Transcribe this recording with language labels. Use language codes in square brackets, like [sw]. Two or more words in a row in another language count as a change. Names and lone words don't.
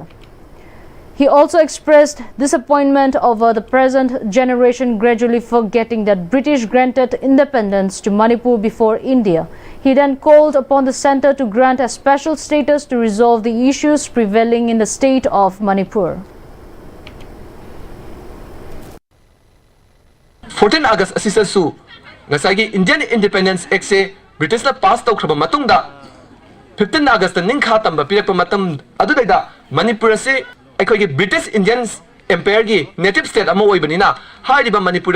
[en] He also expressed disappointment over the present generation gradually forgetting that British granted independence to Manipur before India. He then called upon the centre to grant a special status to resolve the issues prevailing in the state of Manipur. [mni] 14 August asisasu ngasagi Indian Independence Act se British na pass tawkraba matungda 15 August ningkha tamba pirakpa matam adudaida Manipur se aikogi British Indian Empire gi [en] native state [mni] ama oibanina hairiba Manipur